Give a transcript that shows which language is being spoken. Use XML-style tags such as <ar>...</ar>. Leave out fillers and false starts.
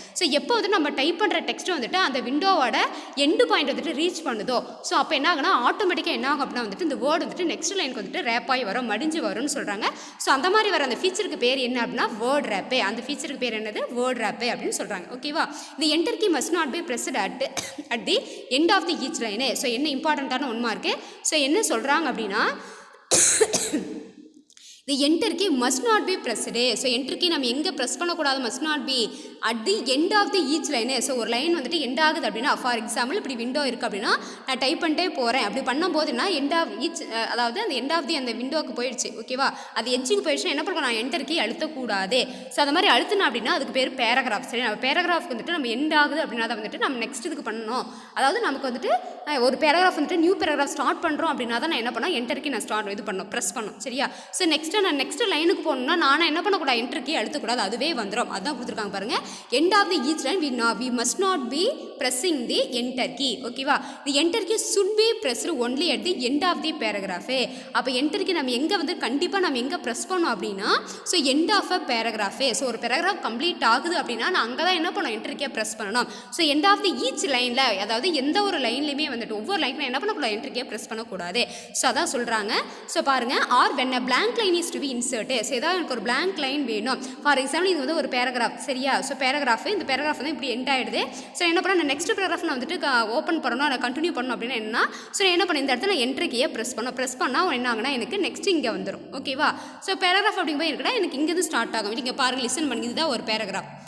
<ta>So எப்போ வந்து நம்ம டைப் பண்ணுற டெக்ஸ்ட் வந்துட்டு அந்த விண்டோவோட எண்டு பாயிண்ட் வந்துட்டு ரீச் பண்ணுதோ, ஸோ அப்போ என்ன ஆகுனா ஆட்டோமேட்டிக்காக என்ன ஆகும் அப்படின்னா வந்துட்டு இந்த வேர்டு வந்துட்டு நெக்ஸ்ட் லைனுக்கு வந்துட்டு ரேப் ஆகி வரும், மடிஞ்சு வரும்னு சொல்கிறாங்க. ஸோ அந்த மாதிரி வர அந்த ஃபீச்சருக்கு பேர் என்ன அப்படின்னா வேர்ட் ரேப்பு. அந்த ஃபீச்சருக்கு பேர் என்னது, வேர்ட் ரேப்பு அப்படின்னு சொல்கிறாங்க.</ta> <en>ஓகேவா,</en> <ta>இந்த</ta> <en>Enter key must not be pressed at the end of the each line.</en> <ta>So என்ன இம்பார்ட்டண்ட்டான 1 மார்க்கு.</ta> <en>so</en> <ta>என்ன சொல்கிறாங்க அப்படின்னா</ta> <en>the enter key must not be pressed. So enter key</en> <ta>நம்ம எங்கே ப்ரெஸ் பண்ணக்கூடாது,</ta> <en>must not be at the end of the each line.</en> <ta>So ஒரு line வந்துட்டு எண்ட் ஆகுது அப்படின்னா, ஃபார் எக்ஸாம்பிள் இப்படி விண்டோ இருக்குது அப்படின்னா நான் டைப் பண்ணிட்டே போகிறேன். அப்படி பண்ணும்போதுன்னா எண்ட் ஆஃப் ஈச், அதாவது அந்த எண்ட் ஆஃப் தி அந்த விண்டோக்கு போயிடுச்சு. ஓகேவா, அது எட்ஜுக்கு போயிடுச்சுன்னா என்ன பண்ணுறோம், நான் என்டர் கீ அழுத்தக்கூடாது. ஸோ அது மாதிரி அழுத்தினா அப்படின்னா அதுக்கு பேர் பேராகிராஃப். சரி, நம்ம பேராகிராஃப்க்கு வந்துட்டு நம்ம எண்ட் ஆகுது அப்படின்னா தான் வந்துட்டு நம்ம நெக்ஸ்ட் இதுக்கு பண்ணணும். அதாவது நமக்கு வந்துட்டு ஒரு பேராகிராஃப் வந்துட்டு நியூ பேராகிராஃப் ஸ்டார்ட் பண்ணுறோம் அப்படின்னா தான் நான் என்ன பண்ணோம், என்டர் கீ நான் ஸ்டார்ட் இது பண்ணணும், ப்ரெஸ் பண்ணணும். சரியா, ஸோ நான் நெக்ஸ்ட் லைனுக்கு போகணும்னா நான் என்ன பண்ணக்கூடாது, என்டர் கீ அழுத்தக்கூடாது, அதுவே வந்துடும். அதான் கொடுத்துருக்காங்க பாருங்கள்.</ta> <en>End of the each line we must not be pressing the enter key. ஓகேவா, the enter key should be pressed only at the end of the paragraph.</en> <ta>அப்போ enter key நம்ம எங்கே வந்து கண்டிப்பாக நம்ம எங்கே ப்ரெஸ் பண்ணோம் அப்படின்னா so</ta> <en>End of a paragraph.</en> <ta>So ஒரு பேராகிராஃப் கம்ப்ளீட் ஆகுது அப்படின்னா நான் அங்கே தான் என்ன பண்ணணும், என்டர் கீயை ப்ரெஸ் பண்ணணும். So end of the each லைனில், அதாவது எந்த ஒரு லைன்லையுமே வந்துட்டு ஒவ்வொரு லைனுக்கும் என்ன பண்ணக்கூடாது, என்டர் கீயை ப்ரெஸ் பண்ணக்கூடாது. ஸோ அதான் சொல்கிறாங்க.</ta> <en>so</en> <ta>பாருங்கள்,</ta> <en>Or when a blank line is to be inserted.</en> <ta>So ஏதாவது எனக்கு ஒரு blank லைன் வேணும். ஃபார் எக்ஸாம்பிள் இது வந்து ஒரு பேராகிராஃப். சரியா, ஸோ பேராகிராஃப், இந்த பேராகிராஃப் வந்து இப்படி எண்ட் ஆகிடுது. ஸோ என்ன பண்ண, நான் நெக்ஸ்ட் பேராகிராஃப் நான் வந்துட்டு ஓப்பன் பண்ணணும், நான் கண்டினியூ பண்ணணும் அப்படின்னா என்ன, ஸோ என்ன பண்ண இந்த இடத்துல நான் என்டர் கீயை ப்ரெஸ் பண்ணால் என்ன ஆகுனா எனக்கு நெக்ஸ்ட் இங்கே வந்துடும். ஓகேவா, ஸோ பேராகிராஃப் அப்படிங்கும்போது இருக்குன்னா எனக்கு இங்கேருந்து ஸ்டார்ட் ஆகும். இங்கே பாருங்கள், லிசன் பண்ணி, இதுதான் ஒரு பேராகிராஃப்.</ta>